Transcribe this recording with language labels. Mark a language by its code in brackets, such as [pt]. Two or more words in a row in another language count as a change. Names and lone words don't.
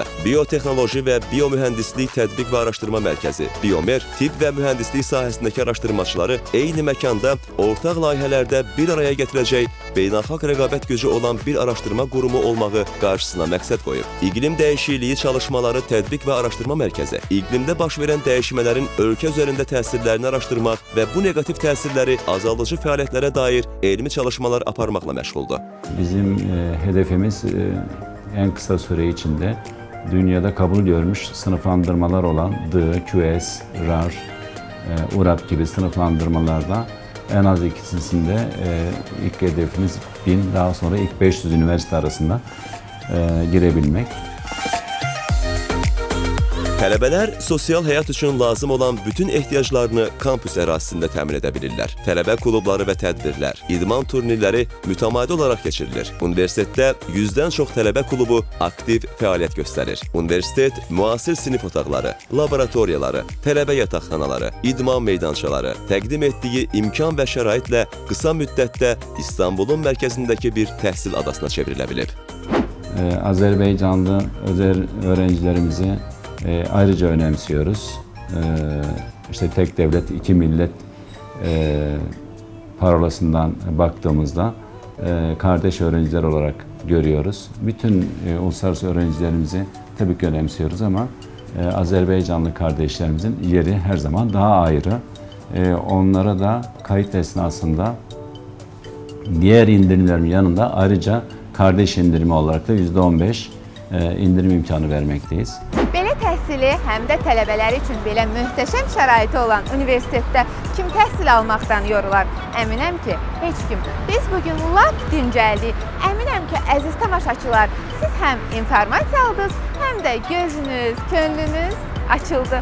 [az] Biotexnoloji və biomühəndislik tətbiq və araşdırma mərkəzi, BioMer, tibb və mühəndislik sahəsindəki araşdırmaçıları eyni məkanda ortaq layihələrdə bir araya gətirəcək beynəlxalq rəqabət gücü olan bir araşdırma qurumu olmağı qarşısına məqsəd qoyub. İqlim dəyişikliyi çalışmaları tətbiq və araşdırma mərkəzi, iqlimdə baş verən dəyişmələrin ölkə üzərində təsirlərini araşdırmaq və bu neqativ təsirləri azalıcı fəaliyyətlərə dair elmi çalışmalar aparmaqla məşğuldur. [tr] Bizim hedefimiz en kısa süre içinde dünyada kabul görmüş sınıflandırmalar olan D, QS, RAR, URAP gibi sınıflandırmalarda en az ikisinde ilk hedefimiz 1000, daha sonra ilk 500 üniversite arasında girebilmek. [az] Tələbələr sosial həyat üçün lazım olan bütün ehtiyaclarını kampüs ərazisində təmin edə bilirlər. Tələbə klubları və tədbirlər, idman turnirləri mütəmadi olaraq keçirilir. Universitetdə 100-dən çox tələbə klubu aktiv fəaliyyət göstərir. Universitet müasir sinif otaqları, laboratoriyaları, tələbə yataqxanaları, idman meydançaları, təqdim etdiyi imkan və şəraitlə qısa müddətdə İstanbulun mərkəzindəki bir təhsil adasına çevrilə bilib. [tr] Azerbaycanlı özel öğrencilerimizi ayrıca önemsiyoruz. İşte tek devlet, iki millet parolasından baktığımızda kardeş öğrenciler olarak görüyoruz. Bütün uluslararası öğrencilerimizi tabii ki önemsiyoruz ama Azerbaycanlı kardeşlerimizin yeri her zaman daha ayrı. Onlara da kayıt esnasında diğer indirimlerin yanında ayrıca kardeş indirimi olarak da %15 indirim imkanı vermekteyiz. [az] Belə təhsili həm də tələbələr üçün belə möhtəşəm şəraiti olan universitetdə kim təhsil almaqdan yorular? Əminəm ki, heç kim. Biz bugün lap dincəldik. Əminəm ki, əziz tamaşaçılar, siz həm informasiya aldınız, həm də gözünüz, könlünüz açıldı.